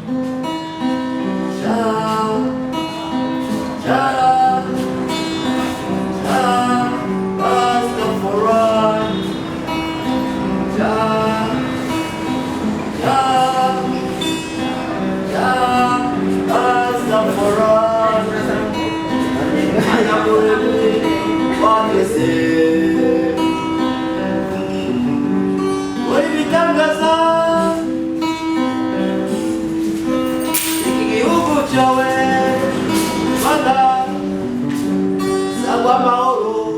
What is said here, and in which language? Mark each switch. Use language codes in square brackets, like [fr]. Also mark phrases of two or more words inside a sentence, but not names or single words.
[en] Jah, Jah, Jah, Rastafari. Jah, Jah, Jah, Rastafari. What is it? [rw] Tangaza igihugu cyawe Rwanda sangwa amahoro